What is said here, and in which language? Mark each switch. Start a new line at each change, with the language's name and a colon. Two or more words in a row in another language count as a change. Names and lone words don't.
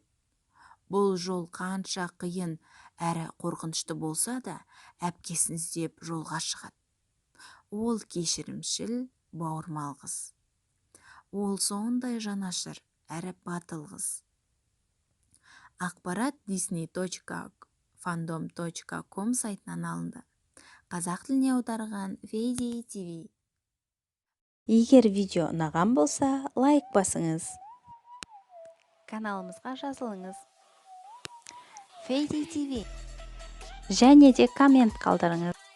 Kazakh: Бұл жол қанша қиын әрі қорқынышты болса да, әпкесін іздеп жолға шығады. Ол кешірімшіл, бауырмал қыз. Ол сондай жанашыр әрі батыл қыз. Ақпарат disney.fandom.com сайтынан алынды. Қазақ тіліне аударған Фейзи ТV. Егер видео ұнаған болса, лайк басыңыз. Каналымызға жазылыңыз. Фейзи ТV. Және де коммент қалдырыңыз.